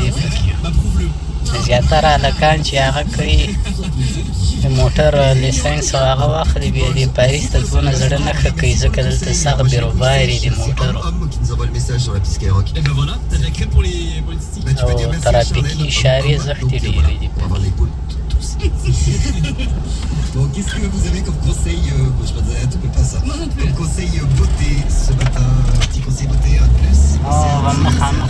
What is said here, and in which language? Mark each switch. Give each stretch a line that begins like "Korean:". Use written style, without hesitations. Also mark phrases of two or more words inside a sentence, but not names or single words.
Pashto: دي پکې زیاتره هلکان چې هغه کوي د موټر لیسنس او هغه واخلي بیا د پاریس ته دونه زړه نه ښه کوي ځکه دلته سخت بیروباري د موټرو او ترافیکي اشارې زښتې ډېرې دي
French: Bon, qu'est-ce que vous avez comme conseil bon, je m'attendais à tout, mais pas ça. Comme conseil beauté ce matin, un petit conseil beauté, un de plus.